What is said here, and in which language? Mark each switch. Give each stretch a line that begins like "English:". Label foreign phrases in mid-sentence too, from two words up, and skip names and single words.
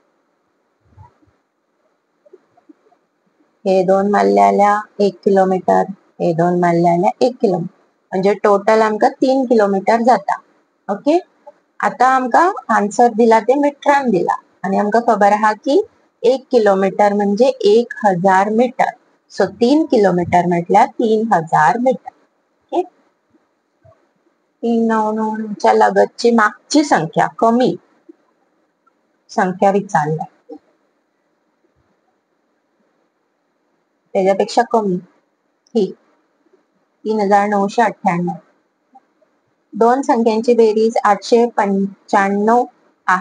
Konkani: हे 2 मारले जाल्यार 1 किलोमीटर, हे 2 मारले जाल्यार 1 किलोमीटर म्हणजे टोटल आमका 3 किलोमीटर जाता. ओके आता आमका आन्सर दिला ते मिटरान दिला आणि आमका खबर आहा की 1 किलोमीटर म्हणजे 1000 मीटर. सो 3 किलोमीटर म्हटल्यार 3000 मीटर.
Marathi: ओके 399 च्या लगतची मागची संख्या कमी संख्या विचारल्या त्याच्यापेक्षा कमी ही 3998. दोन संख्यांची बेरीज 895 आहे.